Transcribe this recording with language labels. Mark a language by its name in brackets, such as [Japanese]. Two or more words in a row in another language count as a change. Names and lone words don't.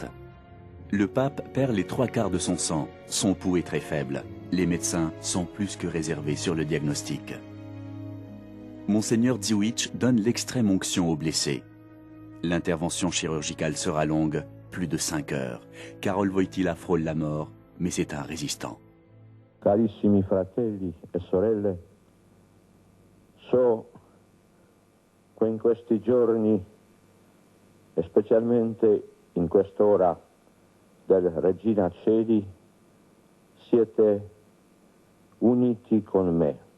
[French] Le pape perd les 3/4 de son sang. Son pouls est très faible. Les médecins sont plus que réservés sur le diagnostic. Monseigneur Dziewicz donne l'extrême onction aux blessés. L'intervention chirurgicale sera longue, plus de 5 heures. Karol Wojtyła frôle la mort, mais c'est un résistant. [Italian] Carissimi fratelli e sorelle, so che in questi giorni, e specialmente in quest'ora del Regina Coeli, siete uniti con me.